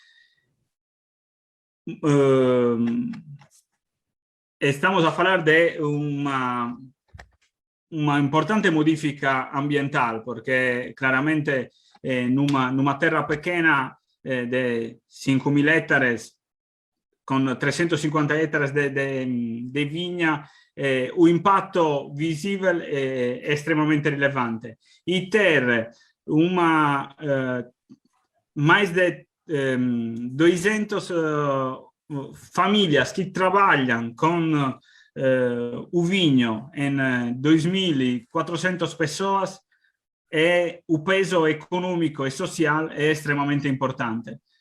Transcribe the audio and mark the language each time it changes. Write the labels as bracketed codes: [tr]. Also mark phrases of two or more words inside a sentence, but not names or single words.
[pt] Estamos a falar de uma importante modifica ambiental, porque claramente numa terra pequena de 5.000 hectares, com 350 hectares de vinha, o [it] impatto visibile è estremamente rilevante. [pt] E ter mais de 200 famílias que trabalham com o vinho em 2.400 pessoas, o peso econômico e social é extremamente importante.